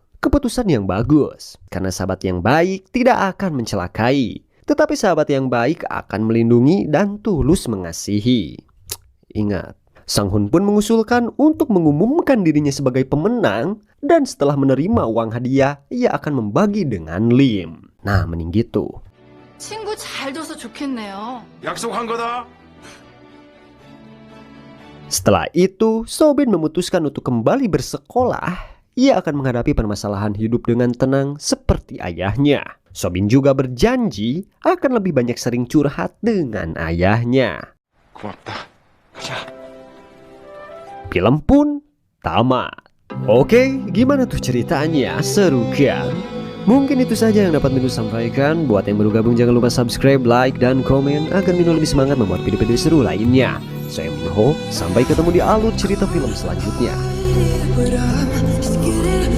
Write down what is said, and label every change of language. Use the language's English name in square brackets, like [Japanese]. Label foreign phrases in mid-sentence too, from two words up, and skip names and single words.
[Indonesian] Keputusan yang bagus, karena sahabat yang baik tidak akan mencelakai. Tetapi sahabat yang baik akan melindungi dan tulus mengasihi. Ingat, Sang-hun pun mengusulkan untuk mengumumkan dirinya sebagai pemenang, dan setelah menerima uang hadiah, ia akan membagi dengan Lim. Nah, mending gitu. [Korean] 친구 잘 둬서 좋겠네요. 약속한 거다. [Indonesian] Setelah itu, Sobin memutuskan untuk kembali bersekolah. Ia akan menghadapi permasalahan hidup dengan tenang seperti ayahnya. Sobin juga berjanji akan lebih banyak sering curhat dengan ayahnya. [Korean] 고맙다. 가자. [Indonesian] Film pun tamat. Oke, gimana tuh ceritanya? Seru kan? Mungkin itu saja yang dapat Minu sampaikan. Buat yang baru gabung jangan lupa [English] subscribe, like, [Indonesian] dan komen agar Minu lebih semangat membuat video-video seru lainnya. Saya Minho, sampai ketemu di alur cerita film selanjutnya.